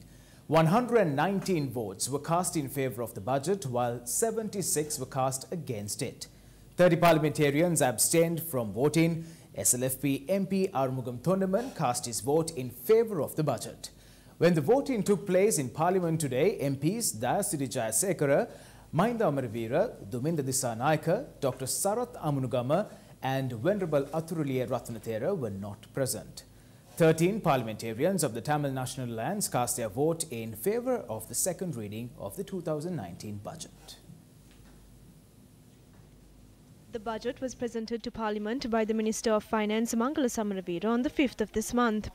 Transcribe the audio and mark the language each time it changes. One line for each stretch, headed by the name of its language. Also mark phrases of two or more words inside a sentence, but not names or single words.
English: 119 votes were cast in favour of the budget, while 76 were cast against it. 30 parliamentarians abstained from voting. SLFP MP Arumugam Thondaman cast his vote in favour of the budget. When the voting took place in Parliament today, MPs Dayasiri Jayasekara, Mahinda Amarveera, Duminda Dissanayaka, Dr. Sarath Amunugama and Venerable Athuruliya Ratnathera were not present. 13 parliamentarians of the Tamil National Alliance cast their vote in favour of the second reading of the 2019 budget. The budget was presented to Parliament by the Minister of Finance Mangala Samaraveera on the 5th of this month.